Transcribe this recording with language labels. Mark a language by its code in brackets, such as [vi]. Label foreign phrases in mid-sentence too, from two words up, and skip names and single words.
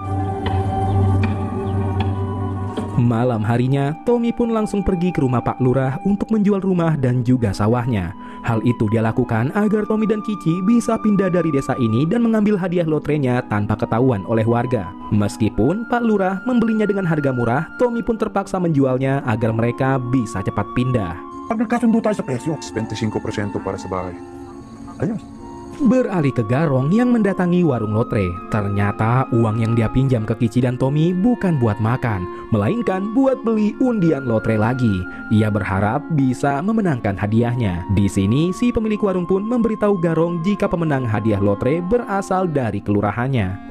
[id] Malam harinya, Tommy pun langsung pergi ke rumah Pak Lurah untuk menjual rumah dan juga sawahnya. Hal itu dia lakukan agar Tommy dan Kici bisa pindah dari desa ini dan mengambil hadiah lotrenya tanpa ketahuan oleh warga. Meskipun Pak Lurah membelinya dengan harga murah, Tommy pun terpaksa menjualnya agar mereka bisa cepat pindah. [tl] Pag nagkasundo tayo sa presyo, 25% para sa bahay. Ayos. [id] Beralih ke Garong yang mendatangi warung lotre. Ternyata uang yang dia pinjam ke Kici dan Tommy bukan buat makan, melainkan buat beli undian lotre lagi. Ia berharap bisa memenangkan hadiahnya. Di sini si pemilik warung pun memberitahu Garong jika pemenang hadiah lotre berasal dari kelurahannya.